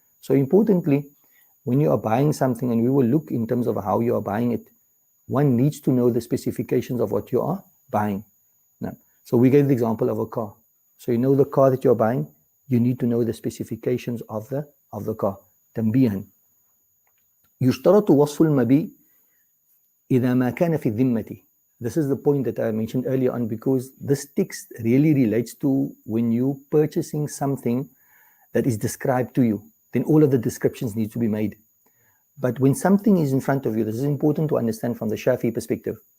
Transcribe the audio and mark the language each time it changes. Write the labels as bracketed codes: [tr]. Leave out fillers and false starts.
[en] So importantly, when you are buying something, and we will look in terms of how you are buying it, one needs to know the specifications of what you are buying. Now, so we gave the example of a car. So you know the car that you're buying, you need to know the specifications of the car. [ar] تنبيها يشترط وصف المبيع إذا ما كان في الذمة. [en] This is the point that I mentioned earlier on, because this text really relates to when you're purchasing something that is described to you, then all of the descriptions need to be made. But when something is in front of you, this is important to understand from the Shafi perspective.